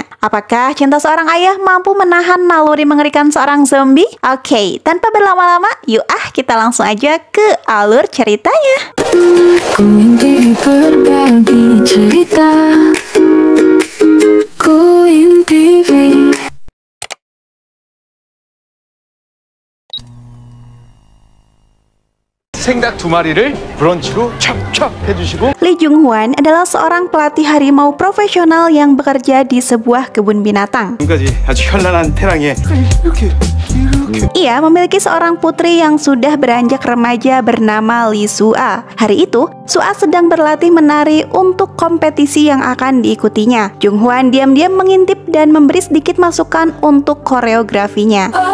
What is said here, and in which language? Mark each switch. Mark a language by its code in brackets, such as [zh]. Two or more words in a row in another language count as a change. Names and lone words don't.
[id] Apakah cinta seorang ayah mampu menahan naluri mengerikan seorang zombie? Oke, tanpa berlama-lama, yuk kita langsung aja ke alur ceritanya. Berbagi cerita Queen TV. [ko] 생닭 2마리를 브런치로 찹찹 해주시고. [id] Lee Jung Hwan adalah seorang pelatih harimau profesional yang bekerja di sebuah kebun binatang. [ko] 지금까지 아주 현란한 태랑에 이렇게. [id] Ia memiliki seorang putri yang sudah beranjak remaja bernama Lee Sua. Hari itu, Sua sedang berlatih menari untuk kompetisi yang akan diikutinya. Jung Hwan diam-diam mengintip dan memberi sedikit masukan untuk koreografinya.